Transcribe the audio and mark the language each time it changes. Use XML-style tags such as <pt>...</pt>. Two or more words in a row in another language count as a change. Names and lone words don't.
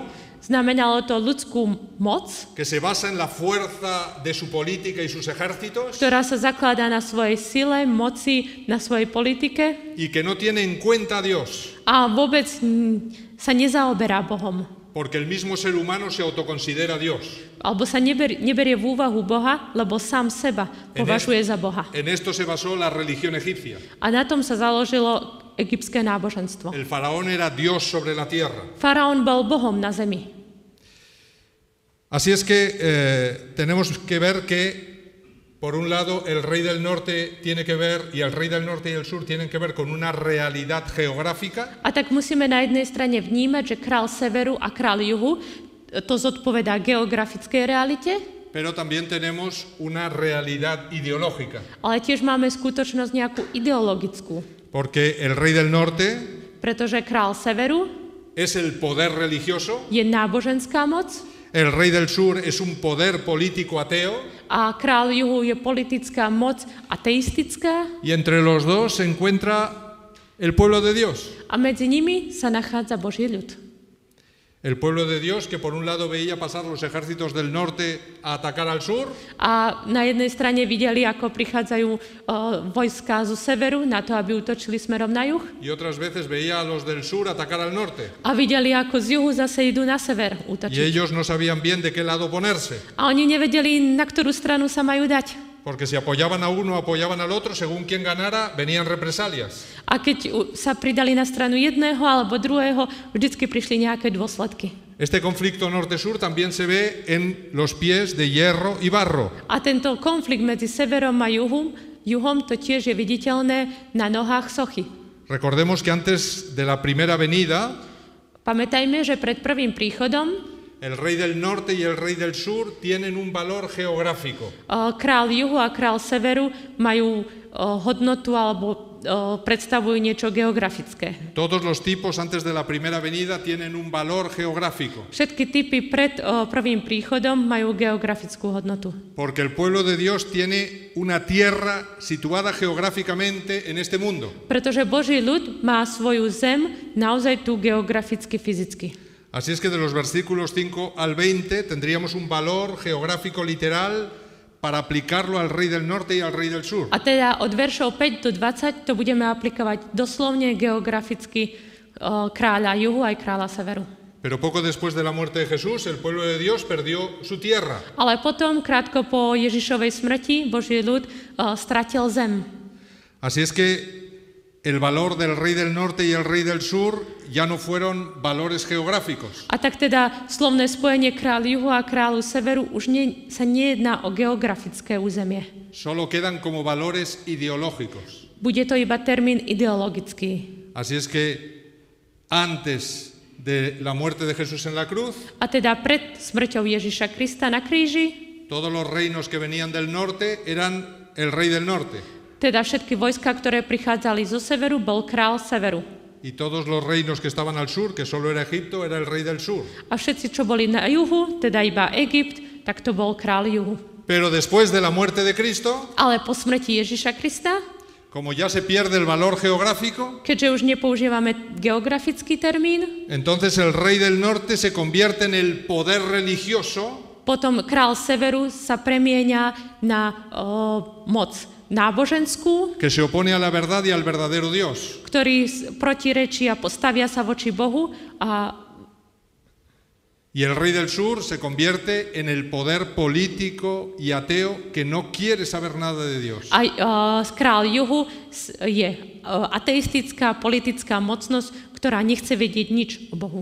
<sk>Znamenalo to ľudskú moc,</sk> <es>que se basa en la fuerza de su política y sus ejércitos</es> <sk>ktorá sa zakladá na svojej sile, moci, na svojej politike</sk> <es>y que no tiene en cuenta a Dios,</es> <sk>a vôbec sa nezaoberá Bohom.</sk> <es>porque el mismo ser humano se autoconsidera Dios.</es> <sk>Alebo sa neberie v úvahu Boha, lebo sám seba považuje za Boha.</sk> <es>En esto se basó la religión egipcia.</es> <sk>A na tom sa založilo egyptské náboženstvo.</sk> <es>El faraón era Dios sobre la tierra.</es> <sk>Faraón bol Bohom na zemi.</sk> <es>Así es que tenemos que ver que Por un lado, el rey del norte tiene que ver, y el rey del norte y el sur tienen que ver con una realidad geográfica.</es> <sk>A tak musíme na jednej strane vnímať, že král severu a král juhu to zodpovedá geografickej realite,</sk> <es>Pero también tenemos una realidad ideológica,</es> <sk>ale tiež máme skutočnosť nejakú ideologickú.</sk> <es>porque el rey del norte</es> <sk>Pretože král severu</sk> <es>es el poder religioso,</es> <sk>je náboženská moc</sk> <es>el rey del sur es un poder político ateo,</es> <sk>a král juhu je politická moc ateistická</sk> <es>y entre los dos se encuentra el pueblo de Dios.</es> <sk>a medzi nimi sa nachádza Boží ľud.</sk> <es>El pueblo de Dios que por un lado veía pasar los ejércitos del norte a atacar al sur,</es> <sk>A na jednej strane videli, ako prichádzajú vojská zo severu na to, aby útočili smerom na juh.</sk> <es>y otras veces veía a los del sur atacar al norte.</es> <sk>A videli, ako z juhu zase idú na sever</sk> <es>Y</es> <sk>útočiť.</sk> <es>ellos no sabían bien de qué lado ponerse,</es> <sk>A oni nevedeli, na ktorú stranu sa majú dať.</sk> <es>porque si apoyaban a uno o apoyaban al otro, según quien ganara, venían represalias.</es> <sk>A keď sa pridali na stranu jedného alebo druhého, vždycky prišli nejaké dôsledky.</sk> <es>Este conflicto norte-sur también se ve en los pies de hierro y barro.</es> <sk>A tento konflikt medzi severom a juhom to tiež je viditeľné na nohách sochy.</sk> <es>Recordemos que antes de la primera venida,</es> <sk>Pamätajme, že pred prvým príchodom</sk> <es>el rey del norte y el rey del sur tienen un valor geográfico.</es> <sk>král juhu a král severu majú hodnotu alebo predstavujú niečo geografické.</sk> <es>Todos los tipos antes de la primera venida tienen un valor geográfico,</es> <sk>Všetky typy pred prvým príchodom majú geografickú hodnotu.</sk> <es>porque el pueblo de Dios tiene una tierra situada geográficamente en este mundo.</es> <sk>Pretože Boží ľud má svoju zem naozaj tu geograficky, fyzicky.</sk> <es>Así es que de los versículos 5 al 20 tendríamos un valor geográfico literal para aplicarlo al rey del norte y al rey del sur.</es> <sk>A teda od veršov 5 do 20 to budeme aplikovať doslovne geograficky kráľa juhu aj kráľa severu.</sk> <es>Pero poco después de la muerte de Jesús, el pueblo de Dios perdió su tierra.</es> <sk>Ale potom, krátko po Ježišovej smrti, Boží ľud stratil zem.</sk> <es>Así es que el valor del rey del norte y el rey del sur ya no fueron valores geográficos,</es> <sk>A tak teda slovné spojenie kráľ juhu a kráľu severu už sa nejedná o geografické územie.</sk> <es>solo quedan como valores ideológicos.</es> <sk>Bude to iba termín ideologický.</sk> <es>Así es que antes de la muerte de Jesús en la cruz,</es> <sk>A teda pred smrťou Ježiša Krista na kríži,</sk> <es>todos los reinos que venían del norte eran el rey del norte,</es> <sk>teda všetky vojska, ktoré prichádzali zo severu, bol král severu.</sk> <es>y todos los reinos que estaban al sur, que solo era Egipto, era el rey del sur.</es> <sk>A všetci, čo boli na juhu, teda iba Egypt, tak to bol král juhu.</sk> <es>Pero después de la muerte de Cristo,</es> <sk>Ale po smrti Ježiša Krista,</sk> <es>como ya se pierde el valor geográfico,</es> <sk>keďže už nepoužívame geografický termín,</sk> <es>entonces el rey del norte se convierte en el poder religioso</es> <sk>potom král severu sa premieňa na moc náboženskú,</sk> <es>que se opone a la verdad y al verdadero Dios.</es> <sk>ktorý protirečí a postavia sa voči Bohu</sk> <es>Y el rey del sur se convierte en el poder político y ateo que no quiere saber nada de Dios.</es> <sk>a král juhu je ateistická politická mocnosť, ktorá nechce vedieť nič o Bohu.</sk>